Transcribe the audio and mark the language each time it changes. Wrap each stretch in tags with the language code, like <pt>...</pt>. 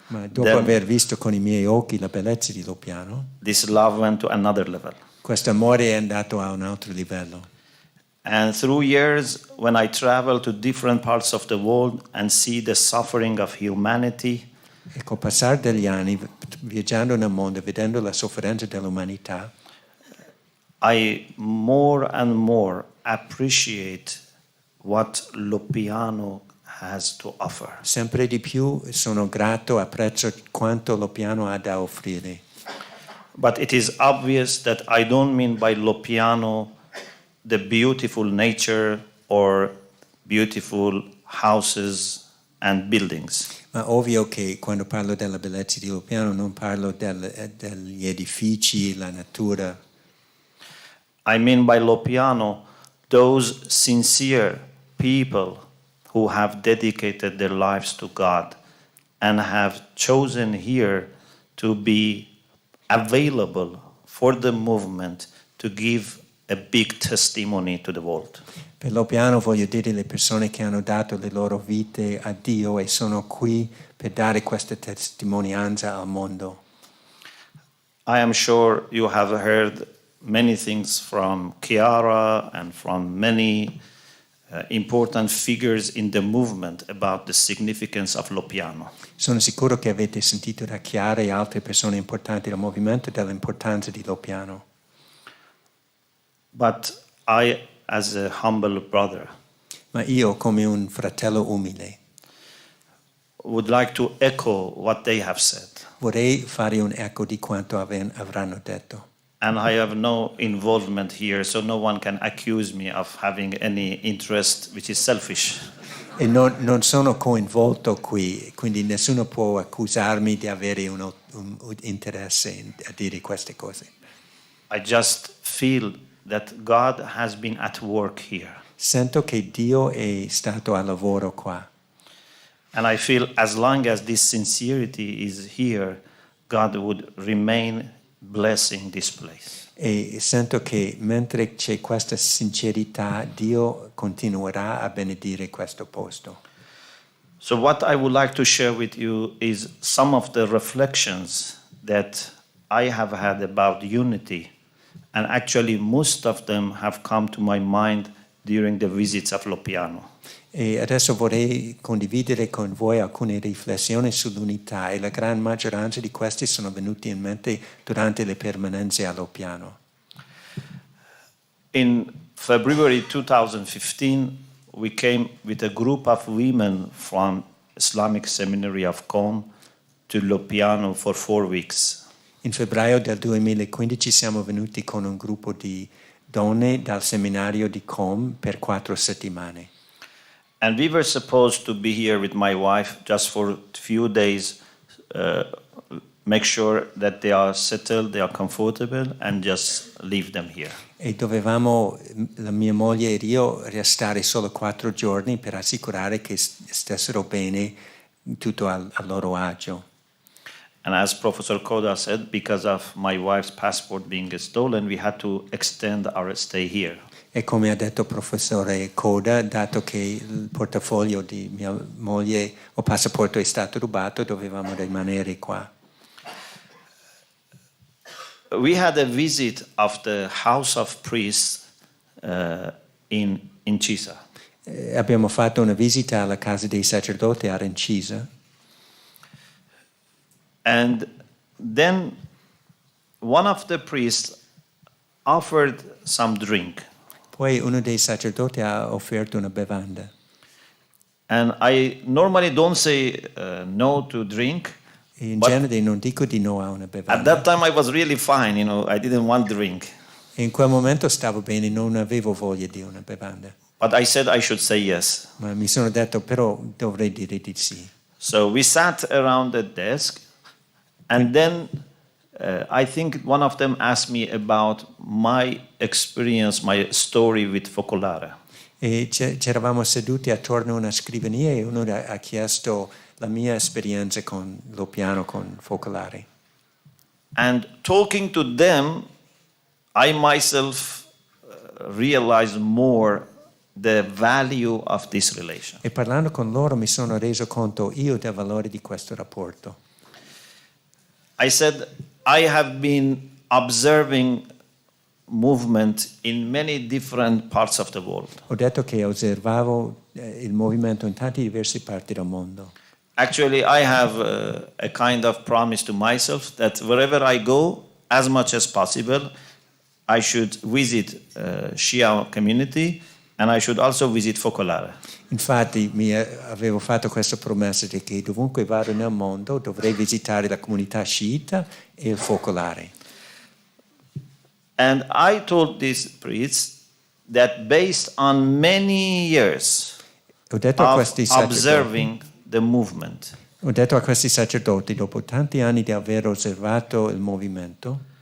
<it>ma dopo aver visto con i miei occhi la bellezza di Loppiano,</it> <en>this love went to another level.</en> <it>Questo amore è andato a un altro livello.</it> <en>And through years, when I travel to different parts of the world and see the suffering of humanity,</en> <it>E col passare degli anni, viaggiando nel mondo, vedendo la sofferenza dell'umanità,</it> <en>I more and more appreciate what Loppiano has to offer.</en> <it>sempre di più sono grato, apprezzo quanto Loppiano ha da offrire.</it> <en>But it is obvious that I don't mean by Loppiano the beautiful nature or beautiful houses and buildings.</en> <it>Ma ovvio che quando parlo della bellezza di Loppiano non parlo degli edifici, la natura.</it> <en>I mean by Loppiano those sincere people who have dedicated their lives to God and have chosen here to be available for the movement to give a big testimony to the world.</en> <it>Per Loppiano voglio dire le persone che hanno dato le loro vite a Dio e sono qui per dare questa testimonianza al mondo.</it> <en>I am sure you have heard many things from Chiara and from many important figures in the movement about the significance of Loppiano.</en> <it>Sono sicuro che avete sentito da Chiara e altre persone importanti del movimento dell'importanza di Loppiano.</it> <en>But I, as a humble brother,</en> <it>Ma io, come un fratello umile,</it> <en>would like to echo what they have said.</en> <it>vorrei fare un eco di quanto avranno detto.</it> <en>And I have no involvement here, so no one can accuse me of having any interest which is selfish.</en> <it>E non sono coinvolto qui, quindi nessuno può accusarmi di avere un interesse a dire queste cose.</it> <en>I just feel that God has been at work here.</en> <it>Sento che Dio è stato al lavoro qua.</it> <en>And I feel as long as this sincerity is here, God would remain blessing this place.</en> <it>E sento che mentre c'è questa sincerità, Dio continuerà a benedire questo posto.</it> <en>So what I would like to share with you is some of the reflections that I have had about unity. And actually most of them have come to my mind during the visits of Loppiano.</en> <it>E adesso vorrei condividere con voi alcune riflessioni sull'unità e la gran maggioranza di questi sono venuti in mente durante le permanenze a Loppiano.</it> <en>In February 2015, we came with a group of women from Islamic Seminary of Qom to Loppiano for 4 weeks.</en> <it>In febbraio del 2015 siamo venuti con un gruppo di donne dal seminario di Qom per 4 settimane.</it> <en>And we were supposed to be here with my wife just for a few days, make sure that they are settled, they are comfortable, and just leave them here.</en> <it>E dovevamo, la mia moglie ed io, restare solo 4 giorni per assicurare che stessero bene, tutto a loro agio.</it> <en>And as Professor Koda said, because of my wife's passport being stolen, we had to extend our stay here.</en> <it>E come ha detto il professore Koda, dato che il portafoglio di mia moglie o passaporto è stato rubato, dovevamo rimanere qua.</it> <en>We had a visit of the House of Priests in Cisa.</en> <it>Abbiamo fatto una visita alla casa dei sacerdoti a Rencisa.</it> <en>And then one of the priests offered some drink.</en> <it>Poi uno dei sacerdoti ha offerto una bevanda.</it> <en>And I normally don't say no to drink.</en> <it>E in genere non dico di no a una bevanda.</it> <en>At that time I was really fine, I didn't want drink.</en> <it>E in quel momento stavo bene, non avevo voglia di una bevanda.</it> <en>But I said I should say yes.</en> <it>Ma mi sono detto, però dovrei dire di sì.</it> <en>So we sat around the desk, and then I think one of them asked me about my experience, my story with Focolare.</en> <it>E c'eravamo seduti attorno a una scrivania e uno ha chiesto la mia esperienza con Loppiano, con Focolare.</it> <en>And talking to them, I myself realized more the value of this relation.</en> <it>E parlando con loro mi sono reso conto io del valore di questo rapporto.</it> <en>I said, I have been observing movement in many different parts of the world.</en> <it>Ho detto che osservavo il movimento in tante diverse parti del mondo.</it> <en>Actually, I have a kind of promise to myself that wherever I go, as much as possible, I should visit Shia community and I should also visit Focolare.</en> <it>Infatti avevo fatto questa promessa di che dovunque vado nel mondo dovrei visitare la comunità sciita e il focolare.</it> <en>And I told this priest that based on many years</en> <it>Ho detto a</it> <en>of</en> <it>questi sacerdoti,</it> <en>observing the movement,</en> <it>ho detto a questi sacerdoti, dopo tanti anni di aver osservato il movimento,</it>